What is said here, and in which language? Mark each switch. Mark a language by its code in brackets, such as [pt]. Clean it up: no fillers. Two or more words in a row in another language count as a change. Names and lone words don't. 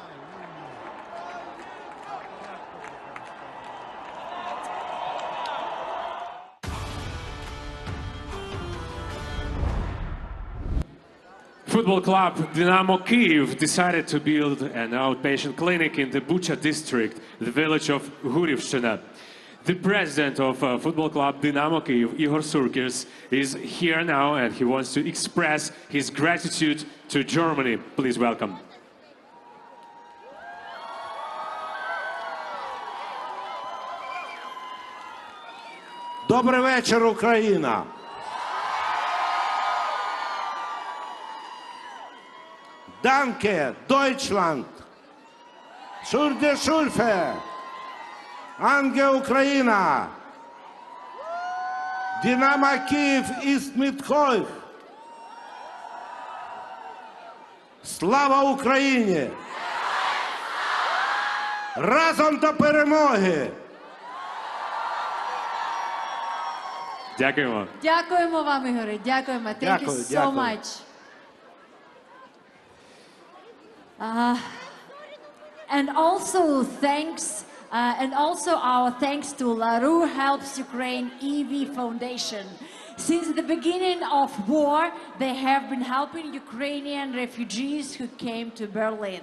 [en] Football club Dynamo Kyiv decided to build an outpatient clinic in the Bucha district, the village of Gurivshchina. The president of football club Dynamo Kyiv, Igor Surkis, is here now and he wants to express his gratitude to Germany. Please welcome. [uk] Добрий вечір, Україна! [de] Danke, Deutschland! Für die Schulfe! Ange Ukraina! Dynamo Kyiv ist mit euch! [uk] Слава Україні! Разом до перемоги! Дякуємо. Дякуємо вам, Ігоре. Дякуємо. [en] Thank you so much. And also our thanks to LaRue Helps Ukraine EV Foundation. Since the beginning of war, they have been helping Ukrainian refugees who came to Berlin.